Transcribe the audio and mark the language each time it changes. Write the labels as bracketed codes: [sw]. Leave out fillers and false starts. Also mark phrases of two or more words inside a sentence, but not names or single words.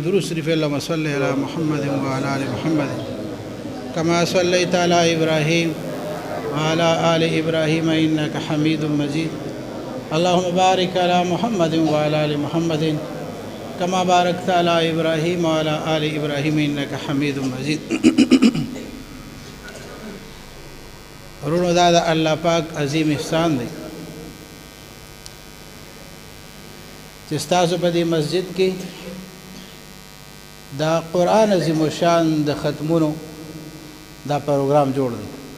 [ur] درود شریف [ar] اللہم صلی علی محمد وعلی آل محمد کما صلیت علی ابراہیم وعلی آل ابراہیم انک حمید مجید. اللہم بارک علی محمد وعلی آل محمد کما بارکت علی ابراہیم وعلی آل ابراہیم انک حمید مجید. [ps] رونو دا اللہ پاک عظیم احسان دی چې ستاسو په دې مسجد کې دا قرآن عظیم الشان د ختمونو دا پروګرام جوړ دی.